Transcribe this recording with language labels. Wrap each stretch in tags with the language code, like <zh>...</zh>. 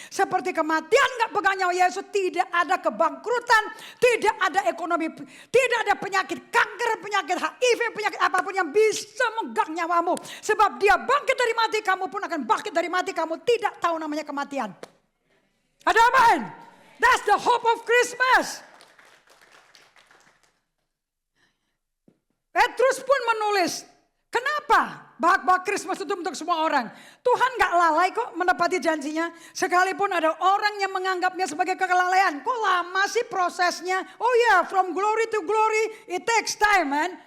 <id>Seperti kematian gak pegang nyawa Yesus, tidak ada kebangkrutan, tidak ada ekonomi, tidak ada penyakit kanker, penyakit HIV, penyakit apapun yang bisa megang nyawamu. Sebab dia bangkit dari mati, kamu pun akan bangkit dari mati, kamu tidak tahu namanya kematian. Ada amin?</id> <en>That's the hope of Christmas.</en> <id>Petrus pun menulis, kenapa bahag-bahag Christmas itu untuk semua orang? Tuhan gak lalai kok menepati janjinya. Sekalipun ada orang yang menganggapnya sebagai kelalaian. Kok lama sih prosesnya? Oh ya,</id> <en>from glory to glory, it takes time man.</en>